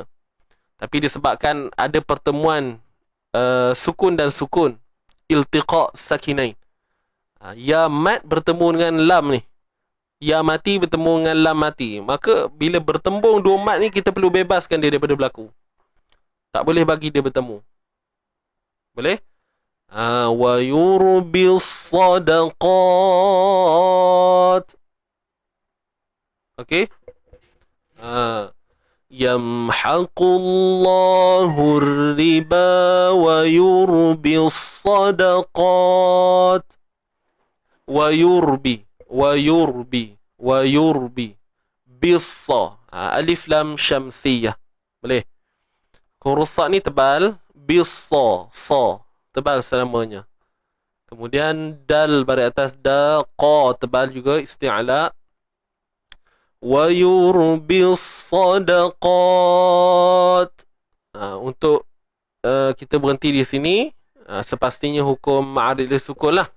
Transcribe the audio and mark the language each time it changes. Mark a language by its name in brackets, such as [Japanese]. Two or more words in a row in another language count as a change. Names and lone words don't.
[Malay] Tapi disebabkan ada pertemuan sukun dan sukun, [Arabic] التقاء الساكنين. [Malay] Ya mat bertemu dengan lam ni. Ya mati bertemu dengan lam mati. Maka bila bertembung dua mat ni, kita perlu bebaskan dia daripada berlaku. Tak boleh bagi dia bertemu. Boleh? [Arabic] ويربي الصدقات. [Malay] Okey? [Arabic] يمحق الله الربا ويربي الصدقات. ويربي. ويربي، ويربي, [Malay] bisa. Alif lam syamsiyah. Boleh? Huruf sa ni tebal, bisa, sa, tebal selamanya. Kemudian dal baris atas, da, qa, tebal juga, isti'la. [Arabic] ويربي الصدقات. [Malay] Untuk kita berhenti di sini, sepastinya hukum [Arabic] عارض للسكون [Malay] lah.